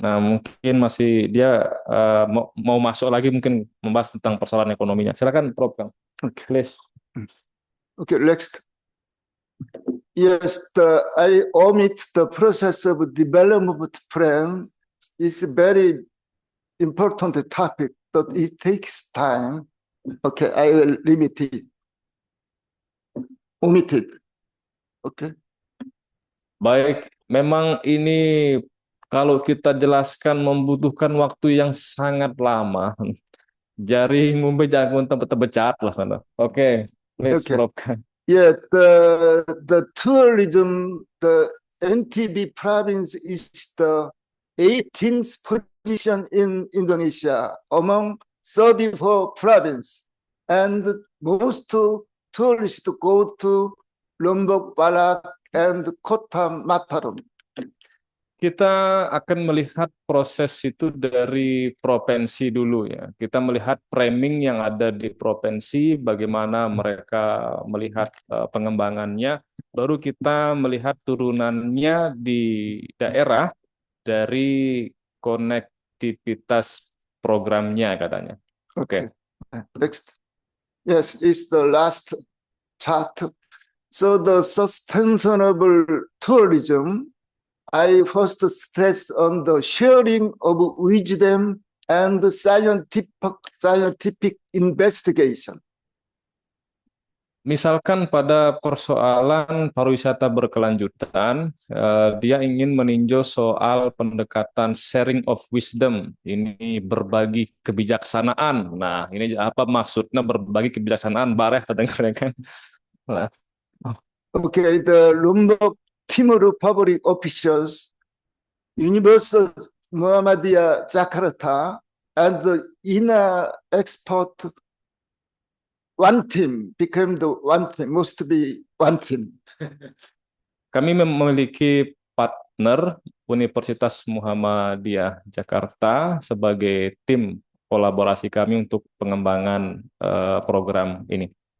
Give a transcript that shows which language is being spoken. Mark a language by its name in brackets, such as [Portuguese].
[Indonesian] Nah, mungkin masih dia mau masuk lagi mungkin membahas tentang persoalan ekonominya. Silakan, Prof. [English] Okay. Please. Okay, next. Yes, I omit the process of development plan is a very important topic, but it takes time. Okay, I will limit it. Omit it. Okay. [Indonesian] Baik, memang ini kalau kita jelaskan membutuhkan waktu yang sangat lama. Jari ngumbe jagung tempat becat lah sana. Oke, [English] please, Okay. Prof. Yeah, the tourism, the NTB province is the 18th position in Indonesia among 34 provinces, and most tourists go to Lombok, Balak, and Kota Mataram. [Indonesian] Kita akan melihat proses itu dari provinsi dulu ya. Kita melihat framing yang ada di provinsi, bagaimana mereka melihat pengembangannya. Baru kita melihat turunannya di daerah dari konektivitas programnya katanya. Oke. [English] Next. Yes, it's the last chart. So the sustainable tourism, I first stress on the sharing of wisdom and scientific investigation. [Indonesian] Misalkan pada persoalan pariwisata berkelanjutan, dia ingin meninjau soal pendekatan sharing of wisdom, ini berbagi kebijaksanaan. Nah, ini apa maksudnya berbagi kebijaksanaan? Bareh kedengaran kan? Nah, [English] Okay, the Lombok Timur public officials, University Muhammadiyah Jakarta, and the INA expert, one team became the one team, must be one team. [Indonesian] kami memiliki partner Universitas Muhammadiyah Jakarta sebagai tim kolaborasi kami untuk pengembangan program ini.